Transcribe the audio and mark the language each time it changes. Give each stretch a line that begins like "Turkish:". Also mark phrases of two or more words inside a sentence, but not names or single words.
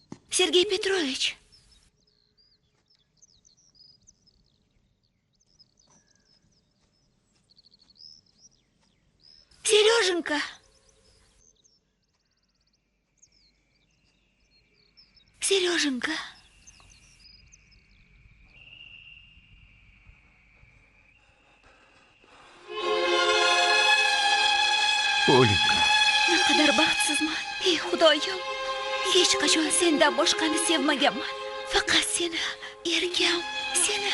Uzbek: Sergey Petrovich. Сереженька. Сереженька. Olinka. Naqadar baxtsizman. Ey Xudoyim. Hech qachon sendan boshqani sevmaganman. Faqat seni, ergam, seni.